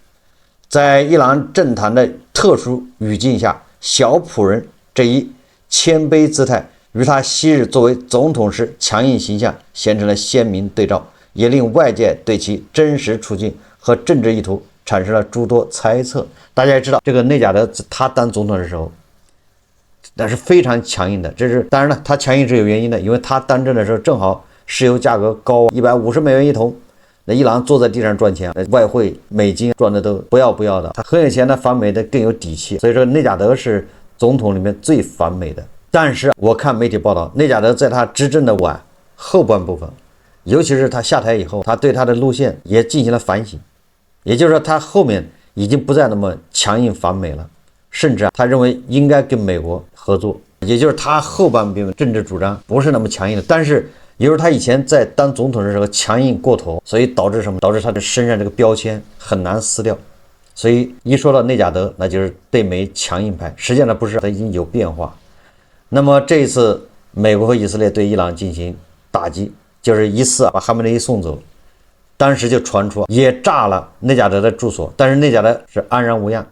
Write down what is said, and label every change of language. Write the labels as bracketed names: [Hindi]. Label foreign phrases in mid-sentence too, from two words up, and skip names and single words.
[Chinese] 在伊朗政壇的特殊語境下，小僕人這一謙卑姿態與他昔日作為總統時強硬形象形成了鮮明對照，也令外界對其真實處境和政治意圖產生了諸多猜測。大家也知道，這個內賈德他當總統的時候，那是非常強硬的。這是當然了，他強硬是有原因的，因為他當政的時候正好石油價格高，150美元一桶。那伊朗坐在地上賺錢，外匯美金賺的都不要的，他很有錢的，反美的更有底氣。所以說內賈德是總統裡面最反美的。但是我看媒體報道，內賈德在他執政的後半部分，尤其是他下台以後，他對他的路線也進行了反省，也就是說他後面已經不再那麼強硬反美了，甚至他認為應該跟美國合作，也就是他後半部分政治主張不是那麼強硬的。但是也就是他以前在當總統的时候強硬過頭，所以導致什麼？導致他的身上這個標籤很難撕掉。所以一說到內賈德，那就是對美強硬派。實際上不是，他已經有變化。那麼這一次美國和以色列對伊朗進行打擊，就是一次把哈梅內伊送走，當時就傳出也炸了內賈德的住所，但是內賈德是安然無恙。